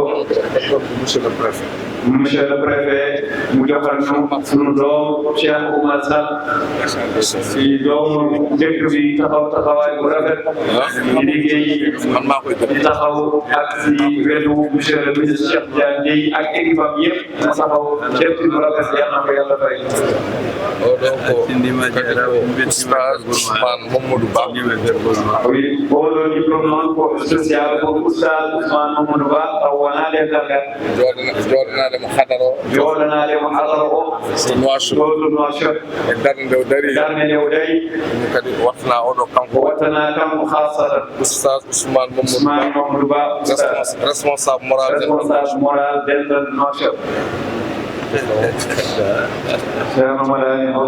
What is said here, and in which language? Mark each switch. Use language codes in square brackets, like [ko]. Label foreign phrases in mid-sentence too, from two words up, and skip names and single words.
[fr] monsieur le préfet [wo] mu joxal ñu sunu doom Cheikh Oumar Sall si doomu dëkk bi taxawaay bu rafet di liggéey di taxaw ak si wetu [fr] monsieur le ministre [wo] Cheikh Diagne Dieye ak équipe am yëpp mu taxaw lépp lu rafet yal na ko yàlla fay [ff] Oustaz Ousmane Mamadou Ba oui oɗo diplôme noon ko social ko Oustaz Ousmane Mamadou Ba taw wonade dargal joɗanade mo hadaro o ɗo to Nouakchott e darde nde o dari ɗum kadi wattana oɗo kanko hasatan Oustaz Ousmane Mamadou Ba [fr] responsable moral [ff] dental Nouakchott Ceerno Madani